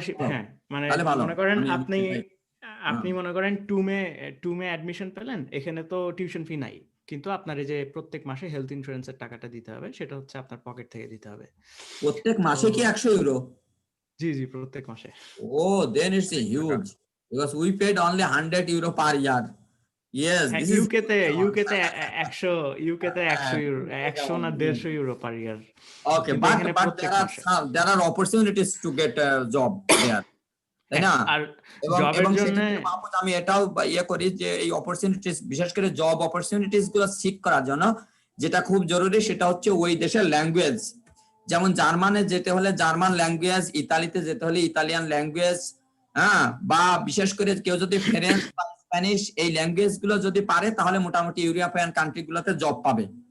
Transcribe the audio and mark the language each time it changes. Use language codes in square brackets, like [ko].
[bn] হ্যাঁ, মানে মনে করেন আপনি মনে করেন 2 মে অ্যাডমিশন পেলেন, এখানে তো টিউশন ফি নাই, কিন্তু আপনার এই যে প্রত্যেক মাসে হেলথ ইন্স্যুরেন্সের টাকাটা দিতে হবে, সেটা হচ্ছে আপনার পকেট থেকে দিতে হবে। প্রত্যেক মাসে কি 100 ইউরো? জি প্রত্যেক মাসে। [en] Then it's a huge, because we paid only 100 euro per year. Yes, this is [bn] UK তে 100 ইউরো, 100 না 150 euro per year. [en] Okay, but there are opportunities to get a job there, [bn] তাই না? আর জবের জন্য আমি এটাও ইয়ে করি যে এই অপরচুনিটিস, বিশেষ করে জব অপরচুনিটিস গুলো সিক করার জন্য যেটা খুব জরুরি, সেটা হচ্ছে ওই দেশের ল্যাঙ্গুয়েজ। যেমন জার্মানে যেতে হলে জার্মান ল্যাঙ্গুয়েজ, ইতালিতে যেতে হলে ইতালিয়ান ল্যাঙ্গুয়েজ, হ্যাঁ, বা বিশেষ করে কেউ যদি ফ্রেঞ্চ বা স্প্যানিশ এই ল্যাঙ্গুয়েজ গুলো যদি পারে তাহলে মোটামুটি ইউরোপিয়ান কান্ট্রি গুলোতে জব পাবে।